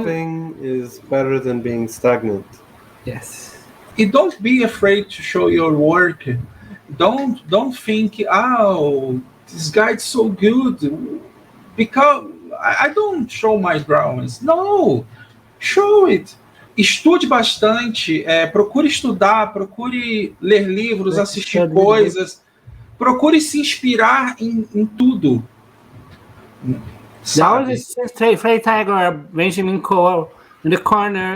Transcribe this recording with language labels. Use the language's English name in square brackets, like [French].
[English] evolving is better than being stagnant. Yes. And don't be afraid to show your work. Don't think, oh, this guy's so good, because I don't show my drawings. No, show it. [Portuguese] Estude bastante, procure estudar, procure ler livros, assistir coisas, procure se inspirar em tudo. [English] Now it's Steve Freitag or Benjamin Koll in the corner.